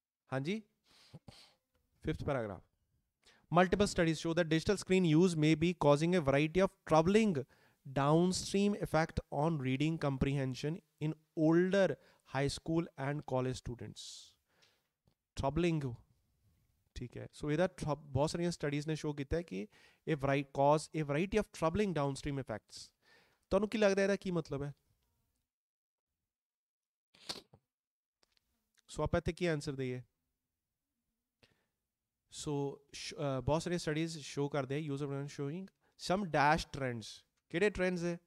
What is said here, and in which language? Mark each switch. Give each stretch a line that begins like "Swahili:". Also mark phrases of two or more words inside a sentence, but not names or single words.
Hindi: हाँ जी,
English: 5th paragraph. Multiple studies show that digital screen use may be causing a variety of troubling downstream effect on reading comprehension in older high school and college students. Troubling,
Hindi: ठीक है.
Punjabi: सो ਇਹਦਾ ਬਹੁਤ ਸਾਰੀਆਂ ਸਟੱਡੀਜ਼ ਨੇ ਸ਼ੋ ਕੀਤਾ ਹੈ ਕਿ ਇਹ
English: causes a variety of troubling downstream effects.
Punjabi: ਤੁਹਾਨੂੰ ਕੀ ਲੱਗਦਾ ਇਹਦਾ ਕੀ ਮਤਲਬ ਹੈ? ਸੋ ਆਪਾਂ ਇੱਥੇ ਕੀ ਆਨਸਰ ਦਈਏ? ਸੋ ਬਹੁਤ ਸਾਰੀਆਂ ਸਟੱਡੀਜ਼ ਸ਼ੋ ਕਰਦੇ ਆ
English: user showing some dash trends.
Punjabi: ਕਿਹੜੇ ਟ੍ਰੈਂਡਸ ਹੈ?